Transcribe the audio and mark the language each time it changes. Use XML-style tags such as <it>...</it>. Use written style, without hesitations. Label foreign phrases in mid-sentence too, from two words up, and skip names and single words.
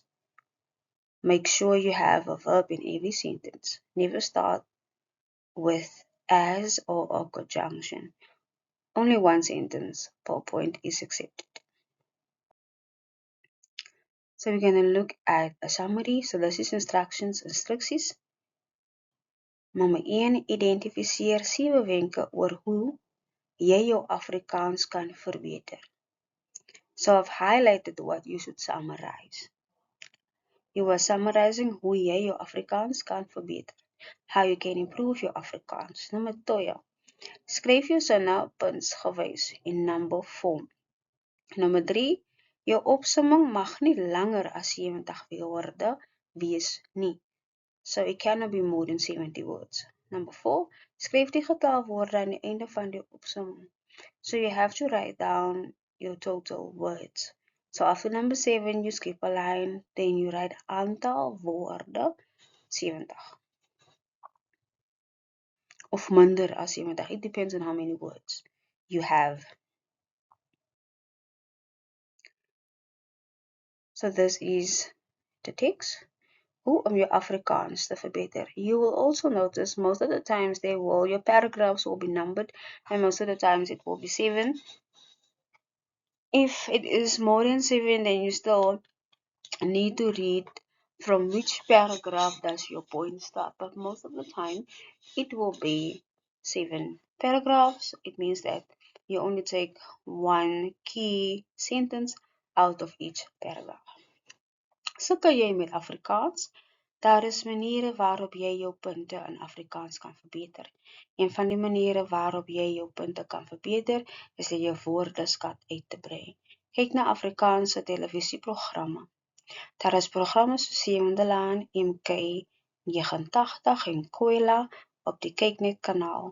<en>Make sure you have a verb in every sentence. Never start with as or a conjunction. Only one sentence per point is accepted. So we're going to look at a summary. So this is instruksies.</en> <af>Nommer 1, identifiseer 7 wenke oor hoe jy jou Afrikaans kan verbeter.</af> <en>So I've highlighted what you should summarize. You are summarizing</en> <af>hoe jy jou Afrikaans kan verbeter.</af> <en>How you can improve your Afrikaans.</en> <af>Nommer 2, skryf jou sinne puntsgewys</af> <en>in number form.</en> <af>Nommer 3, jou opsomming mag nie langer as 70 woorde wees nie.</af> <en>So it cannot be more than 70 words. Number 4,</en> <af>skryf die getal woorde aan die einde van die opsomming.</af> <en>So you have to write down your total words. So after number 7, you skip a line, then you write</en> <af>aantal woorde</af> <en>70.</en> <af>Of minder as 70.</af> <en>It depends on how many words you have. So this is the text.</en> <af>Hoe om jou Afrikaans te verbeter.</af> <en>You will also notice most of the times your paragraphs will be numbered, and most of the times it will be 7. If it is more than 7, then you still need to read from which paragraph does your point start. But most of the time, it will be 7 paragraphs. It means that you only take one key sentence out of each paragraph.</en> <af>Sukkel jy met Afrikaans? Daar is maniere waarop jy jou punte in Afrikaans kan verbeter. Een van die maniere waarop jy jou punte kan verbeter, is deur jou woordeskat uit te brei. Kyk na Afrikaanse televisieprogramme. Daar is programme soos Sewendelaan, MK89 en Kwela op die Kyknet kanaal.</af>